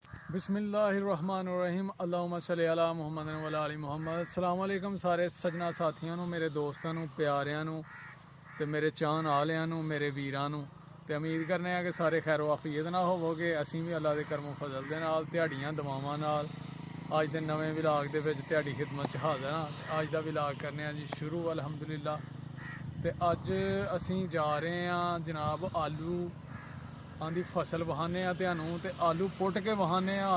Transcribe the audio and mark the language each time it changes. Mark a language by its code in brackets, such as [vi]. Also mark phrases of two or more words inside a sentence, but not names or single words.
[ar] بسم الله الرحمن الرحيم اللهم صل على محمد وعلى آل محمد. السلام عليكم [pa] ਸਾਰੇ ਸੱਜਣਾਂ ਸਾਥੀਆਂ ਨੂੰ ਮੇਰੇ ਦੋਸਤਾਂ ਨੂੰ ਪਿਆਰਿਆਂ ਨੂੰ ਤੇ ਮੇਰੇ ਚਾਹਣ ਵਾਲਿਆਂ ਨੂੰ ਮੇਰੇ ਵੀਰਾਂ ਨੂੰ ਤੇ ਉਮੀਦ ਕਰਨੇ ਆ ਕਿ ਸਾਰੇ ਖੈਰ ਵਾਫੀਅਤ ਨਾਲ ਹੋਵੋਗੇ। ਅਸੀਂ ਵੀ ਅੱਲਾ ਦੇ ਕਰਮੋਂ ਫਜ਼ਲ ਦੇ ਨਾਲ ਦਿਹਾੜੀਆਂ ਦਵਾਵਾਂ ਨਾਲ ਅੱਜ ਦੇ ਨਵੇਂ ਵਿਲਾਗ ਦੇ ਵਿੱਚ ਤੁਹਾਡੀ ਖਿਦਮਤ 'ਚ ਹਾਜ਼ਰ ਹਾਂ। ਅੱਜ ਦਾ ਵਿਲਾਗ ਕਰਨੇ ਆ ਜੀ ਸ਼ੁਰੂ ਅਲਹਮਦੁਲਿਲਾ। ਤੇ ਅੱਜ ਅਸੀਂ ਜਾ ਰਹੇ ਹਾਂ ਜਨਾਬ ਆਲੂ ਦੀ फसल ਵਹਾਨੇ ਆ ਤੁਹਾਨੂੰ ਤੇ ਆਲੂ ਪੁੱਟ ਕੇ ਵਹਾਨੇ ਆ।